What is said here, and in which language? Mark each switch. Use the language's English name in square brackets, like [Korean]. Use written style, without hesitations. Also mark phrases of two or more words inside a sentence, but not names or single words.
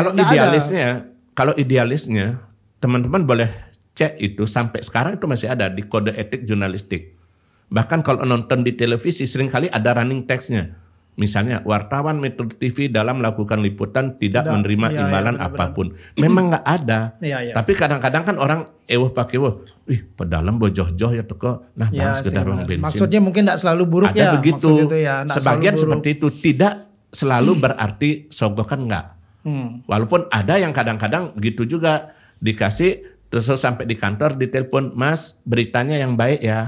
[Indonesian] kalau idealisnya teman-teman boleh cek itu sampai sekarang itu masih ada di kode etik jurnalistik. Bahkan kalau nonton di televisi seringkali ada [English] running text- [Indonesian] nya. Misalnya wartawan Metro TV dalam melakukan liputan tidak menerima imbalan apapun. Memang nggak ada. Tapi kadang-kadang kan orang pakai pedalam bojoh-joh ya toko. Nah, sekedar uang bensin. Maksudnya mungkin tidak selalu buruk ada ya. Begitu. Ya, Sebagian seperti itu tidak selalu berarti sogokan enggak. Walaupun ada yang kadang-kadang gitu juga dikasih. Terus sampai di kantor ditelepon, Mas beritanya yang baik ya.